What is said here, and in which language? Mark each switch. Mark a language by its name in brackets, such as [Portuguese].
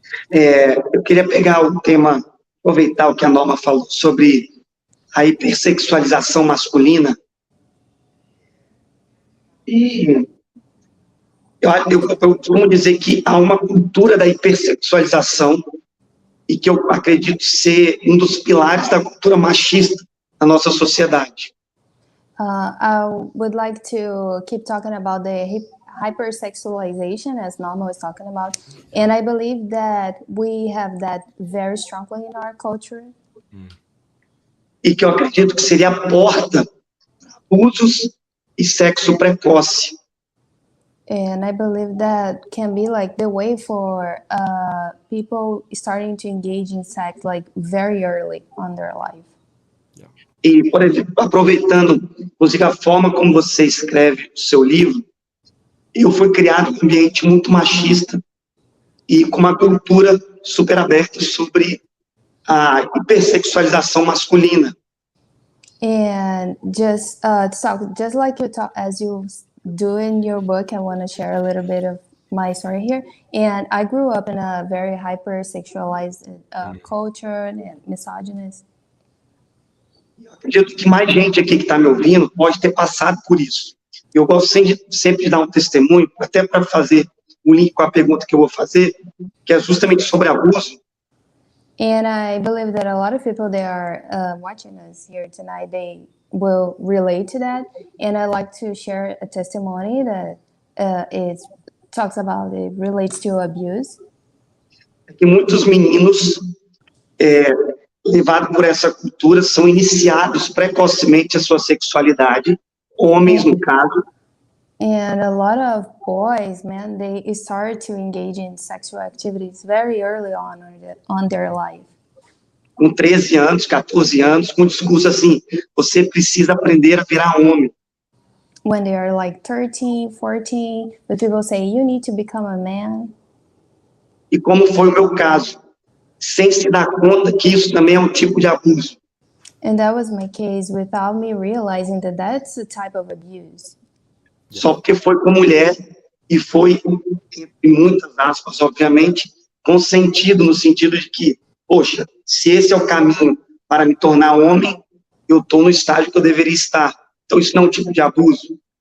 [Portuguese] Eu queria pegar o tema, aproveitar o que a Norma falou sobre a hipersexualização masculina. E eu costumo dizer que há uma cultura da hipersexualização e que eu acredito ser um dos pilares da cultura machista na nossa sociedade. [English] I would like to keep talking about the hypersexualization, as Norma was talking about, and I believe that we have that very strongly in our culture. [Portuguese] E que eu acredito que seria a porta para abusos e sexo precoce. [English] And I believe that can be like the way for people starting to engage in sex like very early on their life. [Portuguese] E, por exemplo, aproveitando, inclusive, a forma como você escreve o seu livro, eu fui criado em um ambiente muito machista e com uma cultura super aberta sobre a hipersexualização masculina. [English] And just to talk, just like you talk, as you do in your book, I want to share a little bit of my story here. And I grew up in a very hypersexualized culture and misogynist. [Portuguese] Eu acredito que mais gente aqui que está me ouvindo pode ter passado por isso. Eu gosto sempre de dar um testemunho, até para fazer o link com a pergunta que eu vou fazer, que é justamente sobre abuso. [English] And I believe that a lot of people that are watching us here tonight, they will relate to that. And I like to share a testimony that it relates to abuse. [Portuguese] Que muitos meninos levados por essa cultura são iniciados precocemente a sua sexualidade, homens no caso. [English] And a lot of boys, man, they start to engage in sexual activities very early on their life. [Portuguese] Com 13 anos, 14 anos, com um discurso assim, você precisa aprender a virar homem. [English] When they are like 13, 14, but people say, you need to become a man. [Portuguese] E como foi o meu caso, sem se dar conta que isso também é um tipo de abuso. [English] And that was my case without me realizing that that's a type of abuse. [Portuguese] Só porque foi com mulher e foi, em muitas aspas, obviamente, consentido no sentido de que, poxa, se esse é o caminho para me tornar homem, eu estou no estágio que eu deveria estar. Então, isso não é um tipo de abuso.